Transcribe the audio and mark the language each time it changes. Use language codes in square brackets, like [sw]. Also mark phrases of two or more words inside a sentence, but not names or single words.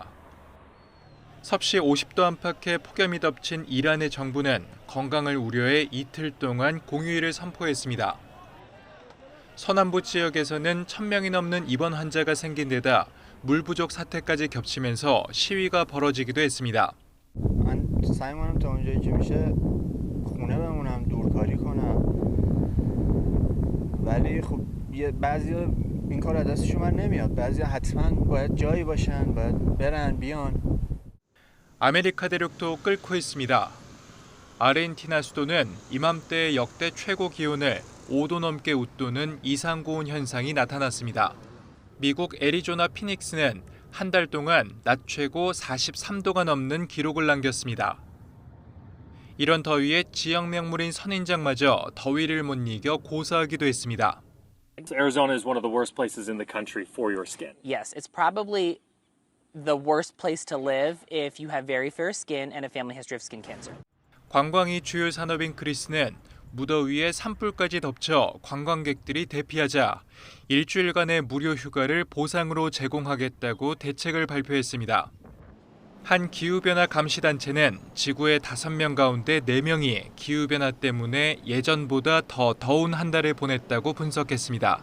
[ko] 섭씨 50도 안팎의 폭염이 덮친 이란의 정부는 건강을 우려해 이틀 동안 공휴일을 선포했습니다. 서남부 지역에서는 1,000명이 넘는 입원 환자가 생긴 데다 물 부족 사태까지 겹치면서 시위가 벌어지기도 했습니다. [fa] سعی می‌کنم تا اونجایی که میشه خونه بمونم دورکاری کنم ولی خب بعضیا این کار از دستشون بر نمیاد بعضیا حتما باید جایی باشن باید برن بیان [ko] 아메리카 대륙도 끓고 있습니다. 아르헨티나 수도는 이맘때 역대 최고 기온을 5도 넘게 웃도는 이상고온 현상이 나타났습니다. 미국 애리조나 피닉스는 한 달 동안 낮 최고 43도가 넘는 기록을 남겼습니다. 이런 더위에 지역 명물인 선인장마저 더위를 못 이겨 고사하기도 했습니다. [en] Arizona is one of the worst places in the country for your skin. Yes, it's probably the worst place to live if you have very fair skin and a family history of skin cancer. [ko] 관광이 주요 산업인 그리스는 무더위에 산불까지 덮쳐 관광객들이 대피하자 일주일간의 무료 휴가를 보상으로 제공하겠다고 대책을 발표했습니다. 한 기후변화 감시단체는 지구의 5명 가운데 4명이 기후변화 때문에 예전보다 더 더운 한 달을 보냈다고 분석했습니다.